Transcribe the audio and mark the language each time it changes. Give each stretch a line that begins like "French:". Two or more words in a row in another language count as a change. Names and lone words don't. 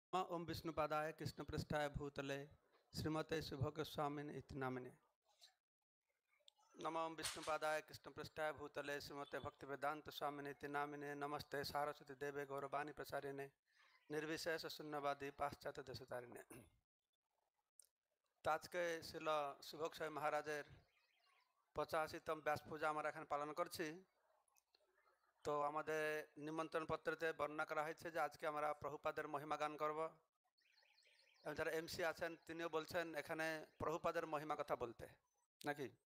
Sanskrit: ओम विष्णुपादाय कृष्णपृष्ठाय भूतले श्रीमते शुभगोस्वामिने इति नामिने। नमो ओम विष्णुपादाय कृष्णपृष्ठाय भूतले श्रीमते भक्तिवेदांत स्वामिने इति नामिने। नमस्ते सारस्वती देवे गौरवाणी प्रचारिणे निर्विशेष शून्यवादी पाश्चात्य देशतारिणे।
Bangla: आज के শিল শুভোক্ষয় মহারাজের 85তম ব্যাস পূজা আমরা এখানে পালন করছি। তো আমাদের নিমন্ত্রণ পত্রতে বর্ণনা করা হয়েছে যে আজকে আমরা প্রভুপাদের মহিমা গান করব। এবং যারা এমসি আছেন তিনিও বলছেন এখানে প্রভুপাদের মহিমা কথা বলতে নাকি।